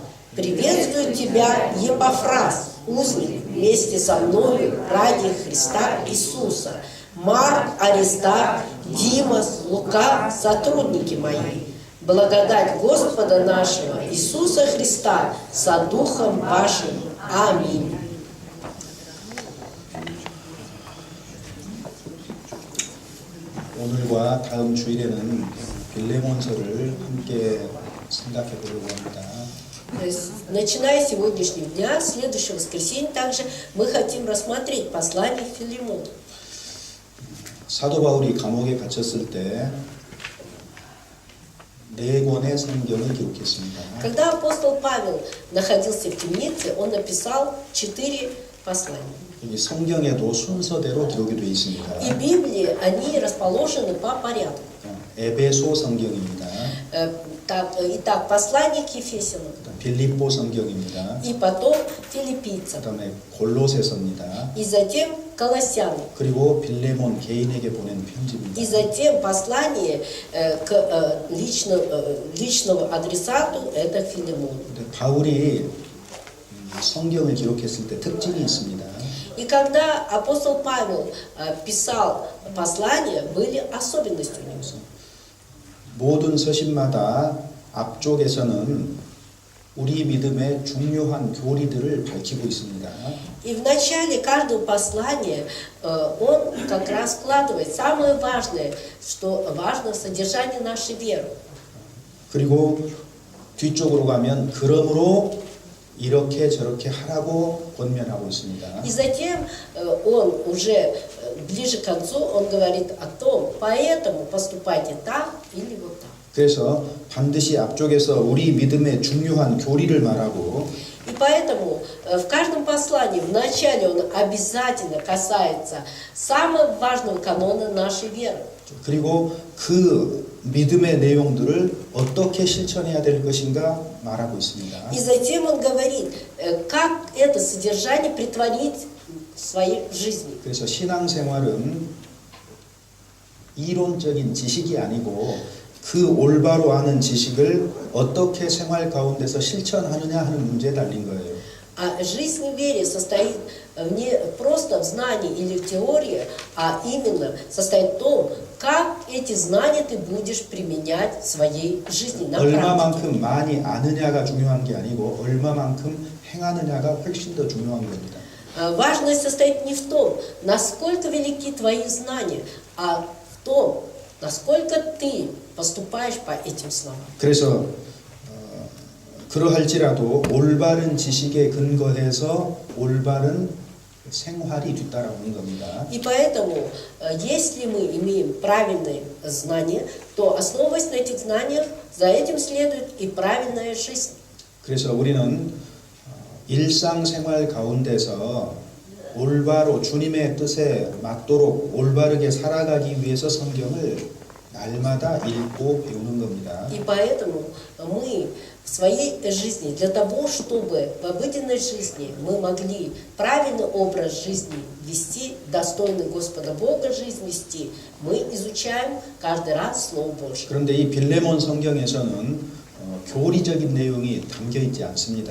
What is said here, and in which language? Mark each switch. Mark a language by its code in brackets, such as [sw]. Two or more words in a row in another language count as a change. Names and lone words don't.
[ru] Приветствую тебя, Епафрас, узник, вместе со мною ради Христа Иисуса. Марк, Аристарх, Димас, Лука, сотрудники мои. Благодать Господа нашего Иисуса Христа со Духом вашим. Аминь. [ko] 오늘과 다음 주일에는 빌레몬서를 함께 생각해 보려고 합니다. [ru] Начиная с сегодняшнего дня, следующего воскресенья также мы хотим рассмотреть послание к Филимону. [ko] 사도 바울이 감옥에 갇혔을 때 4권의 성경을 기록했습니다. [ru] Когда апостол Павел находился в темнице, он написал 4 послания. [ko] 이 성경에도 순서대로 기록이 되어 있습니다. [ru] И в Библии они расположены по порядку. [ko] 에베소 성경입니다. [ru] Итак, послание к Ефесянам. [ko] 빌립보 성경입니다. [ru] И потом филиппийцам. [ko] 그다음에 골로새서입니다. [ru] И затем Колоссянам. [ko] 그리고 빌레몬 개인에게 보낸 편지입니다. [ru] И затем послание к личному адресату, это Филимону. [ko] 바울이 성경을 기록했을 때 특징이 있습니다. [ru] И когда апостол Павел писал послания, были особенности у него. [ko] 모든 서신마다 앞쪽에서는 우리 믿음의 중요한 교리들을 밝히고 있습니다. [ru] И в начале каждого послания он как раз вкладывает самое важное, что важно содержание нашей веры. [ko] 그리고 뒤쪽으로 가면 그러므로 이렇게 저렇게 하라고 권면하고 있습니다. [ru] И затем он уже ближе к концу он говорит о том, поэтому поступайте так или вот так. [ko] 그래서 반드시 앞쪽에서 우리 믿음의 중요한 교리를 말하고 [ru] И поэтому в каждом послании в начале он обязательно касается самого важного канона нашей веры. [ko] 그리고 그 믿음의 내용들을 어떻게 실천해야 될 것인가 말하고 있습니다. [ru] И затем он говорит, как это содержание притворить в своей жизни. [ko] 그래서 신앙생활은 이론적인 지식이 아니고 그 올바로 아는 지식을 어떻게 생활 가운데서 실천하느냐 하는 문제에 달린 거예요. [ru] А жизнь в вере состоит не просто в знании или в теории, а именно состоит в том, как эти знания ты будешь применять в своей жизни на практике. [ko] 얼마만큼 많이 아느냐가 중요한 게 아니고 얼마만큼 행하느냐가 훨씬 더 중요한 겁니다. [ru] Важность состоит не в том, насколько велики твои знания, а в том, насколько ты поступаешь по этим словам. [ko] 그래서 그러할지라도 올바른 지식에 근거해서 올바른 생활이 뒤따라오는 겁니다. [ru] И поэтому, если мы имеем правильные знания, то, основываясь на этих знаниях, за этим следует и правильная жизнь. [ko] 그래서 우리는 일상생활 가운데서 올바로 주님의 뜻에 맞도록 올바르게 살아가기 위해서 성경을 날마다 읽고 배우는 겁니다. [ru] И поэтому мы в своей жизни, для того, чтобы в обыденной жизни мы могли правильный образ жизни вести, достойный Господа Бога жизнь вести, мы изучаем каждый раз Слово Божье. [ko] 그런데 이 빌레몬 성경에서는 교리적인 내용이 담겨 있지 않습니다.